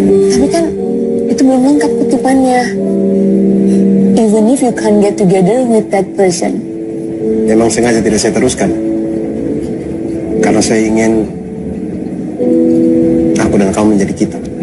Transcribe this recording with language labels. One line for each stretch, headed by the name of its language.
Indonesian: Tapi kan itu belum lengkap kutipannya.
English: Even if you can't get together with that person.
Indonesian: Memang sengaja tidak saya teruskan. Karena saya ingin aku dan kamu menjadi kita.